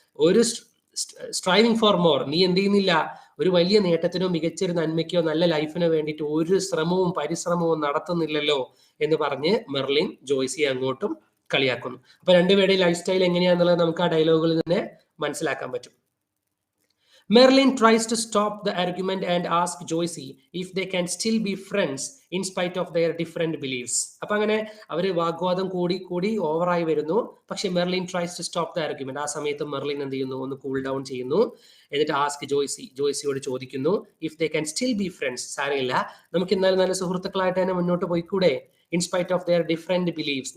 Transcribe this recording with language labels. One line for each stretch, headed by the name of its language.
Malayalam: ഒരു
English: striving for more,
Malayalam: നീ എന്ത് ചെയ്യുന്നില്ല, ഒരു വലിയ നേട്ടത്തിനോ മികച്ചൊരു നന്മയ്ക്കോ നല്ല ലൈഫിനോ വേണ്ടിയിട്ട് ഒരു പരിശ്രമവും നടത്തുന്നില്ലല്ലോ എന്ന് പറഞ്ഞ് മെർലിൻ ജോയ്സിയെ അങ്ങോട്ടും കളിയാക്കുന്നു. അപ്പൊ രണ്ടുപേരുടെയും ലൈഫ് സ്റ്റൈൽ എങ്ങനെയാന്നുള്ളത് നമുക്ക് ആ ഡയലോഗുകളിൽ തന്നെ മനസ്സിലാക്കാൻ പറ്റും.
English: Merlin tries to stop the argument and ask Joyce if they can still be friends in spite of their different beliefs.
Malayalam: അപ്പൊ അങ്ങനെ അവര് വാഗ്വാദം കൂടി ഓവറായി വരുന്നു. പക്ഷെ Merlin
English: Tries to stop the argument.
Malayalam: ആ സമയത്ത് മെർലിൻ എന്ത് ചെയ്യുന്നു, ഒന്ന് കൂൾ ഡൗൺ ചെയ്യുന്നു. എന്നിട്ട് ആസ്ക് ജോയ്സിയോട് ചോദിക്കുന്നു,
English: if they can still be friends,
Malayalam: സാരമില്ല, നമുക്ക് എന്നാലും നല്ല സുഹൃത്തുക്കളായിട്ട് തന്നെ മുന്നോട്ട് പോയിക്കൂടെ,
English: In spite of their different beliefs.